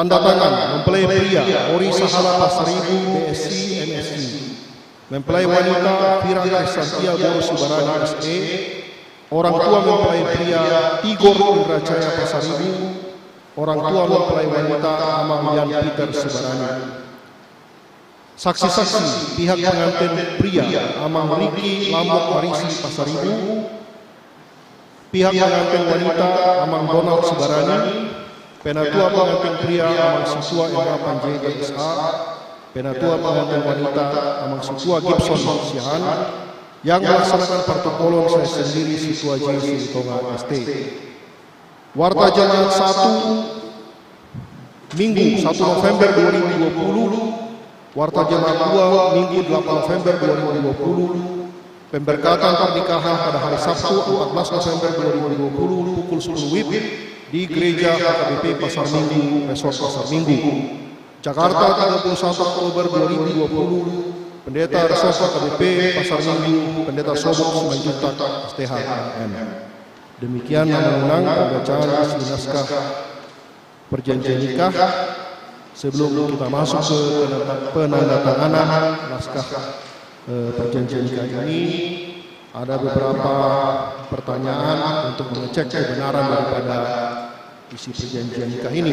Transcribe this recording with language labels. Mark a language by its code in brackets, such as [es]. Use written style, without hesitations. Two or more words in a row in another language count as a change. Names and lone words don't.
[id] Tanda tangan mempelai pria Ori Sahala Pasaribu BSc MSc, mempelai wanita Vira Krisantia Boru Sibarani SE, orang tua mempelai pria Tigor Indrajaya Pasaribu, orang tua mempelai wanita Amang Yan Peter Sibarani. Saksi-saksi pihak pengantin pria Amang Riki Lambok Marisi Pasaribu, pihak pengantin wanita Amang Donald Sibarani, penatua pengantin pria Amang Siswa Era Panjaitan SA, penatua pengantin wanita Amang Siswa Gibson Sihan, yang melaksanakan protokol saya sendiri Siswa J. Silitonga ST. Warta Jemaat 1 Minggu 1 November 2020, Warta Jemaat 2 Minggu 8 November 2020, pemberkatan pernikahan pada hari Sabtu 14 November 2020 pukul 10 WIB di Gereja HKBP Pasar Minggu, Resort Pasar Minggu, Jakarta 31 Oktober 2020. Pendeta Resort HKBP Pasar Minggu, Pendeta Sobok Simanjuntak STH MM. Demikian mengenang pembacaan asli naskah perjanjian nikah. Sebelum kita masuk ke penandatanganan naskah perjanjian nikah ini, ada beberapa pertanyaan untuk mengecek kebenaran daripada isi perjanjian nikah ini.